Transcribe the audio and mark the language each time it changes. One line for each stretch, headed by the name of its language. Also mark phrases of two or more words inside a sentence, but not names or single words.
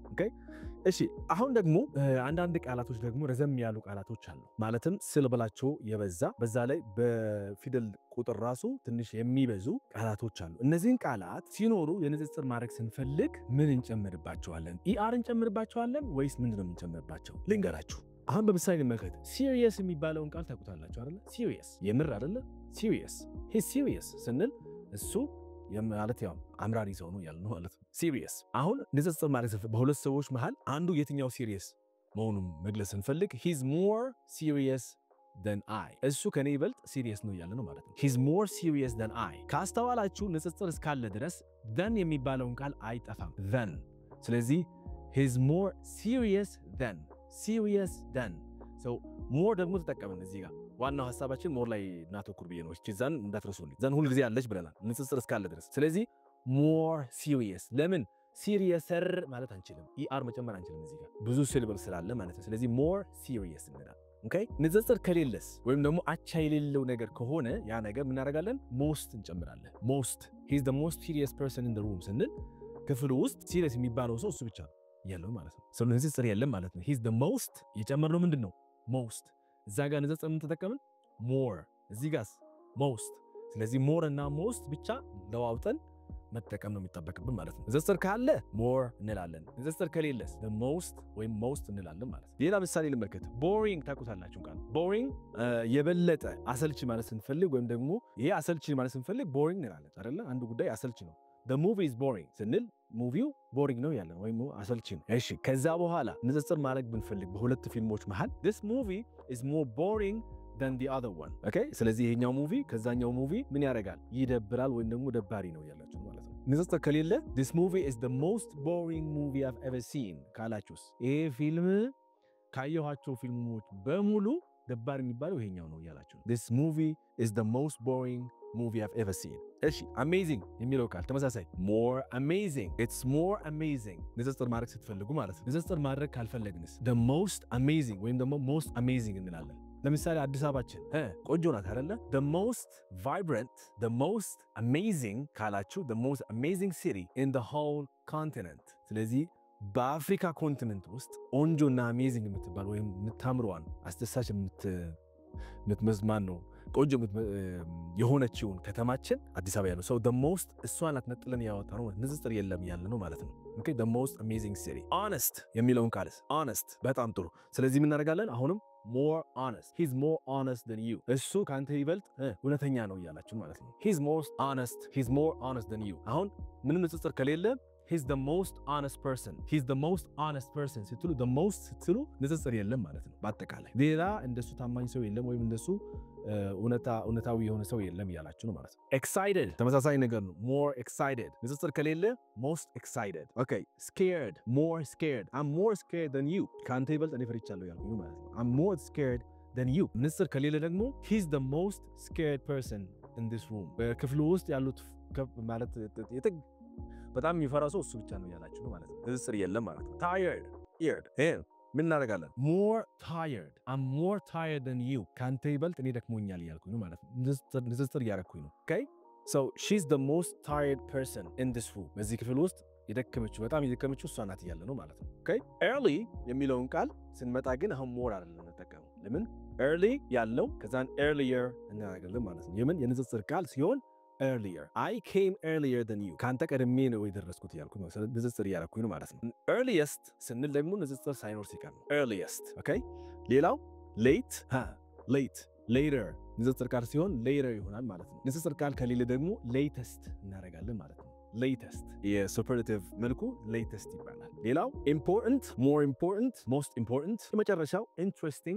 Amharic: okay እሺ አሁን ደግሞ አንዳንድ ቃላቶች ደግሞ ረዘም ያሉ ቃላቶች አሉ ማለትም ሲላብላቸው የበዛ በዛ ላይ በፊደል ቁጥር ራሱ ትንሽ የሚበዙ ቃላቶች አሉ እነዚህን ቃላት ሲኖሩ የንጽጽር ማድረግ ስንፈልግ ምን እንጨምርባቸዋለን er እንጨምርባቸዋለን ወይስ ምንድነው እንጨምርባቸው ልንገራችሁ አሁን በምሳሌ መልከት serious የሚባለውን ቃል ታውቁታላችሁ አይደል serious የምር አይደል
English: he's serious
Amharic: ስንል እሱ ማለት ያው አምራሪ ሰው ነው ያለው ማለት ነው serious አሁን ንጽጽር ማለት በሁለት ሰዎች መሃል አንዱ የትኛው serious መሆኑን መግለጽ ስንፈልግ
English: he's more serious than I
Amharic: እሱ ከኔ ይበልጥ serious ነው ያለው ማለት ነው
English: he's more serious than I
Amharic: ካስተዋላችሁ ንጽጽር እስካለ ድረስ than የሚባለውን ቃል አይጠፋም than ስለዚህ
English: he's more serious than so more
Amharic: ደግሞ ተጠቀመን እዚህ ጋር ዋናው ሐሳባችን more ላይ እናተኩር ብዬ ነው እቺ ዘን እንዳትረሱልኝ ዘን ሁሉ ጊዜ ያለች ብለናል ንጽጽር እስካለ ድረስ ስለዚህ
English: more serious
Amharic: ለምን seriouser ማለት አንችልም er መጨመር አንችልም እዚህ ጋር ብዙ ሲላብል ስላለ ማለት ነው ስለዚህ
English: more serious
Amharic: እንላለን okay ንጽጽር ከሌለስ ወይም ደግሞ አቻ የሌለው ነገር ከሆነ ያ ነገር ምን እናደርጋለን most እንጨምራለን
English: he's the most serious person in the room
Amharic: ስንል ክፍሉ ውስጥ serious የሚባለው ሰው እሱ ብቻ ነው ያለው ማለት ነው so ንጽጽር የለም ማለት ነው
English: he's the most
Amharic: የጨመርነው ምንድነው most እዛ ጋር ንጽጽር ምን ተጠቀምን more እዚህ ጋርስ most ስለዚህ more እና most ብቻ ለዋውጠን መጠቀም ነው የሚጠበቅብን ማለት ነው ንጽጽር ካለ more እንላለን ንጽጽር ከሌለስ
English: the most
Amharic: ወይም most እንላለን ማለት ነው ሌላ ምሳሌ ልመልከት boring ታውቁታላችሁ ቃል boring የበለጠ አሰልቺ ማለት ስንፈልግ ወይም ደግሞ ይሄ አሰልቺ ማለት ስንፈልግ boring እንላለን አይደል አንዱ ጉዳይ አሰልቺ ነው
English: the movie is boring
Amharic: ስንል ሙቪው ቦሪንግ ነው ያለው ወይም አሰልቺ ነው እሺ ከዛ በኋላ ንጽጽር ማድረግ ብንፈልግ በሁለት ፊልሞች መሃል
English: this movie is more boring than the other one okay
Amharic: ስለዚህ ይሄኛው ሙቪ ከዛኛው ሙቪ ምን ያደርጋል ይደብራል ወይም ደግሞ ደባሪ ነው ያላችሁ ማለት ነው ንጽጽር ከሌለ
English: this movie is the most boring movie I've ever seen
Amharic: ካላችሁስ ይሄ ፊልም ካየኋቸው ፊልሞች በሙሉ ደባሪ የሚባለው ይሄኛው ነው ያላችሁ
English: this movie is the most boring movie I've ever seen
Amharic: እሺ amazing የሚለው ቃል ተመሳሳይ
English: more amazing it's more amazing
Amharic: ንጽጽር ማድረግ ስትፈልጉ ማለት ነው ንጽጽር ማድረግ ካልፈለግንስ
English: the most amazing
Amharic: ወይም ደግሞ
English: most amazing
Amharic: እንላለን ለምሳሌ አዲስ አበባችን ቆንጆ ናት አይደለ
English: the most vibrant the most amazing
Amharic: ካላችሁ
English: the most amazing city in the whole continent
Amharic: ስለዚህ በአፍሪካ ኮንቲኔንት ውስጥ ቆንጆና amazing የምትባል ወይም የምታምረዋን አስደሳች የምትመዝማን ነው ቆንጆ የሆነችውን ከተማችን አዲስ አበባ ነው
English: so the most
Amharic: እሷን አትነጥለን ያወጣነው ንጽጽር የለም ያለ ነው ማለት ነው
English: okay the most amazing city
Amharic: honest የሚለውን ቃልስ honest በጣም ጥሩ ስለዚህ ምን እናደርጋለን አሁንም
English: more honest he's more honest than you
Amharic: እሱ ካንተ ይበልጥ እውነተኛ ነው ያላችሁ ማለት ነው
English: he's more honest than you
Amharic: አሁን ምንም ንጽጽር ከሌለ
English: he's the most honest person
Amharic: ስትሉ
English: the most
Amharic: ስትሉ ንጽጽር የለም ማለት ነው በአጠቃላይ ሌላ እንደሱ ታማኝ ሰው የለም ወይም እንደሱ እውነታዊ የሆነ ሰው የለም እያላችሁ ነው ማለት ነው። excited ተመሳሳይ ነገር ነው።
English: more excited
Amharic: ንጽጽር ከሌለ
English: most excited okay scared more scared I'm more scared than you
Amharic: ካንተ ይበልጥ እኔ ፈርቻለሁ ያልኩኝ ማለት ነው።
English: I'm more scared than you
Amharic: ንጽጽር ከሌለ ደግሞ
English: he's the most scared person in this room
Amharic: በክፍሉ ውስጥ ያሉት ማለት በጣም የሚፈራው ሰው እሱ ብቻ ነው ያላችሁ ነው ማለት ነው። ንጽጽር የለም ማለት ነው። tired ምን እናደርጋለን?
English: more tired I'm more tired than you
Amharic: ካንተ ይበልጥ እኔ ደክሞኛል ያልኩኝ ነው ማለት ነው። ንጽጽር ያረኩኝ ነው
English: okay so she's the most tired person in this room
Amharic: በዚህ ክፍል ውስጥ የደከመችው በጣም የደከመችው እሷ ናት ያለ ነው ማለት ነው።
English: okay early
Amharic: የሚለውን ቃል ስንመጣ ግን አሁን more አይደለም እንጠቀመው። ለምን early ያለው ከዛን earlier እናደርጋለን ማለት ነው። የምን የንጽጽር ቃል ሲሆን
English: earlier I came earlier than you
Amharic: ካንተ ቀድሜ ነው የደረስኩት ያልኩ ነው። ንጽጽር ያረኩኝ ነው ማለት ነው። earliest ስንል ደግሞ ንጽጽር ሳይኖር ሲቀር ነው
English: earliest okay
Amharic: ሌላው
English: late late
Amharic: later ንጽጽር ቃል ሲሆን later ይሆናል ማለት ነው። ንጽጽር ቃል ከሌለ ደግሞ latest እናደርጋለን ማለት ነው። latest የሱፐርላቲቭ መልኩ latest ይባላል። ሌላው
English: important more important most important
Amharic: የመጨረሻው interesting